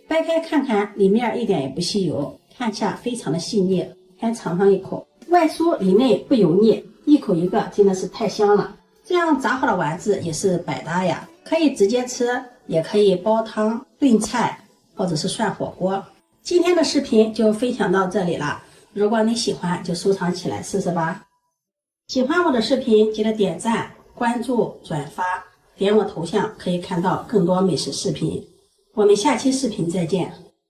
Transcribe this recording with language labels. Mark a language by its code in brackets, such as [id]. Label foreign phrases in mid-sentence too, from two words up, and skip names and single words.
[zh] 掰開看看，裡面一點也不吸油，看起來非常的細膩。先嘗上一口，外酥裡內不油膩，一口一個，真的是太香了。這樣炸好的丸子也是百搭呀，可以直接吃，也可以煲湯、燉菜，或者是涮火鍋。今天的視頻就分享到這裡了，如果你喜歡就收藏起來試試吧。喜歡我的視頻記得點讚、關注、轉發，點我頭像可以看到更多美食視頻。我們下期視頻再見。